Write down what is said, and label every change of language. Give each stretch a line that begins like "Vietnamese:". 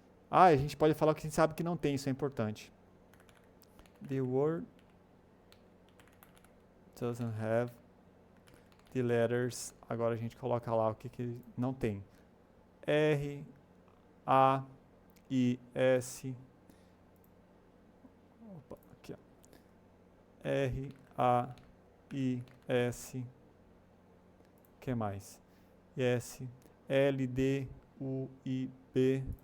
Portuguese: Ah, a gente pode falar o que a gente sabe que não tem, isso é importante.
English: The word doesn't have the letters.
Portuguese: Agora a gente coloca lá o que não tem. R, A, I, S. Opa, aqui, ó. R, A, I, S. O que mais? S, L, D, U, I, B.